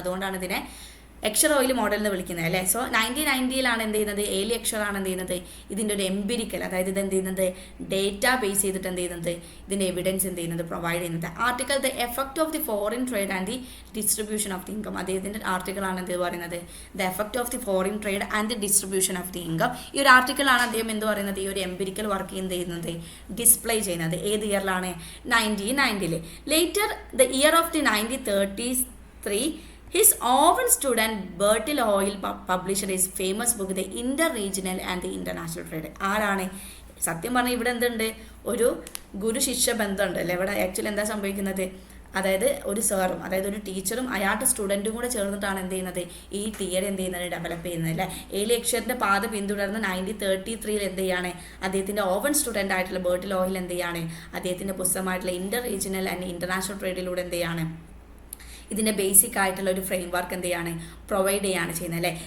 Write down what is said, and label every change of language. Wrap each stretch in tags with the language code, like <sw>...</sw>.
<ml>അതുകൊണ്ടാണ് ഇതിനെ എക്ഷർ oil model എന്ന് വിളിക്കുന്നത് അല്ലേ. സോ 1990 എന്ത് ചെയ്യുന്നത്, ഏലി എക്ഷർ ആണ് എന്ത് ചെയ്യുന്നത്, ഇതിൻ്റെ ഒരു എംപിരിക്കൽ, അതായത് ഇത് എന്ത് ചെയ്യുന്നത്, ഡേറ്റ ബേസ് ചെയ്തിട്ട് എന്ത് ചെയ്യുന്നത്, ഇതിൻ്റെ എവിഡൻസ് എന്ത് ചെയ്യുന്നത്, പ്രൊവൈഡ് ചെയ്യുന്നത്.</ml> <en>Article the effect of the foreign trade and the distribution of the income.</en> <ml>അദ്ദേഹത്തിൻ്റെ ആർട്ടിക്കിളാണ് എന്ത് പറയുന്നത്,</ml> <en>The effect of the foreign trade and the distribution of the income.</en> <ml>ഈ ഒരു ആർട്ടിക്കിളാണ് അദ്ദേഹം എന്ത് പറയുന്നത്, ഈ ഒരു എംപിരിക്കൽ വർക്ക് എന്ത് ചെയ്യുന്നത്, ഡിസ്പ്ലേ ചെയ്യുന്നത്. ഏത് ഇയറിലാണ്, 1990.</ml> <en>Later the year of the 1933 his own student Bertil Oil published his famous book The Inter-Regional and the International Trade.</en> <ml>ആരാണ്, സത്യം പറഞ്ഞാൽ ഇവിടെ എന്തുണ്ട്, ഒരു ഗുരു ശിഷ്യ ബന്ധമുണ്ട് അല്ലേ. ഇവിടെ ആക്ച്വലി എന്താ സംഭവിക്കുന്നത്, അതായത് ഒരു സാറും അതായത് ഒരു ടീച്ചറും അയാളുടെ സ്റ്റുഡൻറ്റും കൂടെ ചേർന്നിട്ടാണ് എന്ത് ചെയ്യുന്നത്, ഈ തിയറി എന്ത് ചെയ്യുന്നത്, ഡെവലപ്പ് ചെയ്യുന്നത് അല്ലേ. ഏലി എക്ഷറിൻ്റെ പാത പിന്തുടർന്ന് 1933 എന്ത് ചെയ്യാണ്, അദ്ദേഹത്തിൻ്റെ ഓവൻ സ്റ്റുഡൻ്റ് ആയിട്ടുള്ള ബേർട്ടിൽ ഓയിൽ എന്ത് ചെയ്യാണ്, അദ്ദേഹത്തിൻ്റെ പുസ്തകമായിട്ടുള്ള ഇന്റർ റീജിയണൽ ആൻഡ് ഇൻ്റർനാഷണൽ ട്രേഡിലൂടെ എന്ത് ചെയ്യാണ്, ഇതിൻ്റെ ബേസിക് ആയിട്ടുള്ള ഒരു ഫ്രെയിം വർക്ക് എന്ത് ചെയ്യാണ്, പ്രൊവൈഡ് ചെയ്യാണ് ചെയ്യുന്നത് അല്ലേ.</ml>